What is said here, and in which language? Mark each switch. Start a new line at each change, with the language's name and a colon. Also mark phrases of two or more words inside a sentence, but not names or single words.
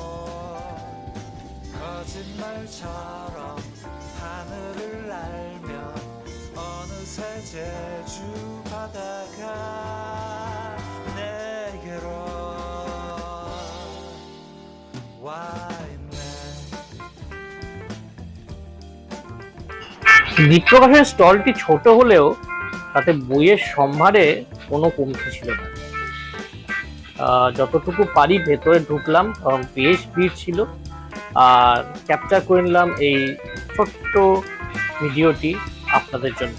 Korean: 거짓말처럼 하늘을 날며 어느새 제주 바다가 내게로 와 있네.
Bangla: দ্বীপ প্রকাশের স্টলটি ছোট হলেও তাতে বইয়ের সম্ভারে কোনো কমতি ছিল না। যতটুকু পারি ভেতরে ঢুকলাম, বেশ ভিড় ছিল, আর ক্যাপচার করে নিলাম এই ছোট্ট ভিডিওটি আপনাদের জন্য।